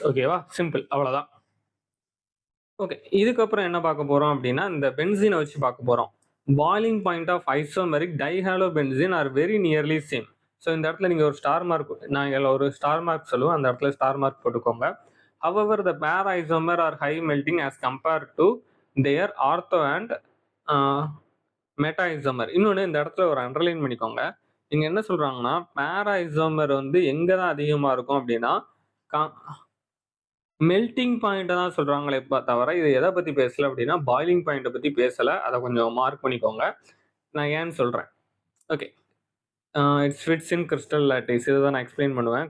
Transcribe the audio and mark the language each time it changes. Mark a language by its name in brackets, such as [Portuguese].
[Tamil] ஓகேவா, சிம்பிள், அவ்வளவுதான். ஓகே, இதுக்கப்புறம் என்ன பார்க்க போறோம் அப்படின்னா இந்த பென்சீனை வச்சு பார்க்க போறோம். [English] Boiling point of isomeric dihalo benzene are very nearly same. [Tamil] So இந்த இடத்துல நீங்க ஒரு ஸ்டார் மார்க், நான் இதில் ஒரு ஸ்டார் மார்க் சொல்லுவேன், அந்த இடத்துல ஸ்டார் மார்க் போட்டுக்கோங்க. [English] However, the pair isomer are high melting as compared to their ortho and meta isomer. [Tamil] இன்னொன்று இந்த இடத்துல ஒரு அண்டர்லைன் பண்ணிக்கோங்க. இங்க என்ன சொல்றாங்கன்னா பேர் ஐசோமர் வந்து எங்க தான் அதிகமா இருக்கும் அப்படின்னா மெல்டிங் பாயிண்ட்டை தான் சொல்றாங்களே தவிர இது எதை பத்தி பேசல அப்படின்னா பாய்லிங் பாயிண்ட்டை பத்தி பேசல. அதை கொஞ்சம் மார்க் பண்ணிக்கோங்க, நான் ஏன்னு சொல்றேன். Okay, [English] It's fits in crystal lattice. [Tamil] இதை தான் நான் எக்ஸ்பிளைன் பண்ணுவேன்.